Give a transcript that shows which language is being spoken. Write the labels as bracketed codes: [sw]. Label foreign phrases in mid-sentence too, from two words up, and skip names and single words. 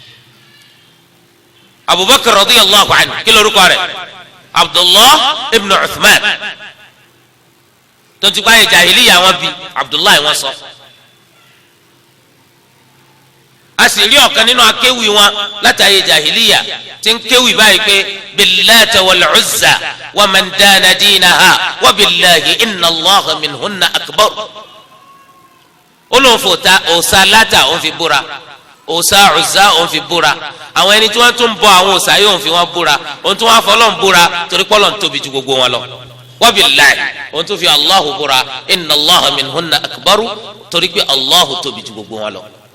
[yo] Abubakar [ar] رضي الله عنه [yo] kí lórúkọ rẹ̀ Abdullah ibn Uthman tó ti gbáyé jahiliya wọn bí Abdullah wọn sọ a sì rí ọ̀kan nínú akéwì wọn látàyè jahiliya tí ń kéwì báyìí pé [ar] باللات والعزى ومن دان دينها وبالله إن الله منهن أكبر [yo] olóńfòta òòṣà látà òun fi búra òòṣà uzza òun fi búra àwọn ẹni tí wọ́n tún bọ àwọn òòṣà yóò fi wọ́n búra òun tún wọ́n fọlọ́n búra torí pọ́lọ́ ń tóbi ju gbogbo wọn lọ [ar] وبالله [yo] òun tún fi allahu búra [ar] إن الله منهن أكبر [yo] torí pé allahu tóbi ju gbogbo wọn lọ